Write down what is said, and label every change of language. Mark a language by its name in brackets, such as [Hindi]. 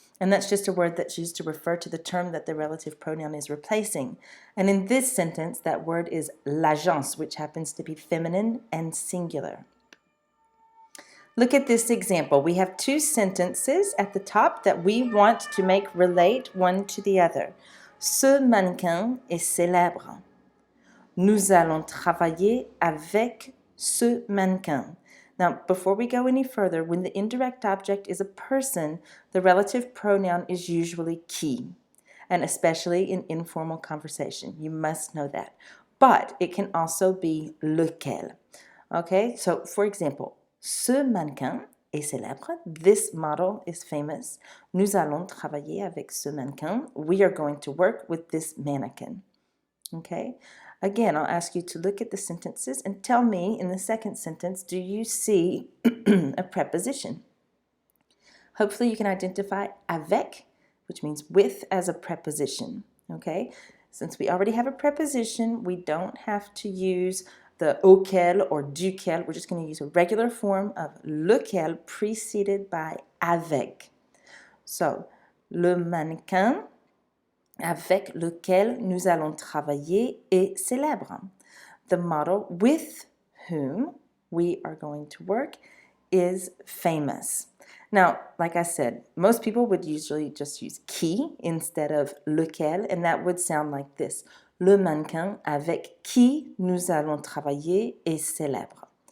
[English] And that's just a word that's used to refer to the term that the relative pronoun is replacing. And in this sentence, that word is l'agence, which happens to be feminine and singular. Look at this example. We have two sentences at the top that we want to make relate one to the other. [French] Ce mannequin est célèbre. Nous allons travailler avec ce mannequin. [English] Now, before we go any further, when the indirect object is a person, the relative pronoun is usually qui, and especially in informal conversation. You must know that. But it can also be lequel. Okay, so for example, [French] ce mannequin est célèbre. [English] This model is famous. [French] Nous allons travailler avec ce mannequin. [English] We are going to work with this mannequin. Okay? Again, I'll ask you to look at the sentences and tell me in the second sentence, do you see a preposition? Hopefully you can identify avec, which means with, as a preposition. Okay? Since we already have a preposition, we don't have to use the auquel or duquel. We're just going to use a regular form of lequel preceded by avec. [French] So, le mannequin avec lequel nous allons travailler est célèbre. [English] The model with whom we are going to work is famous. Now, like I said, most people would usually just use qui instead of lequel, and that would sound like this. [French] Le mannequin avec qui nous allons travailler est célèbre.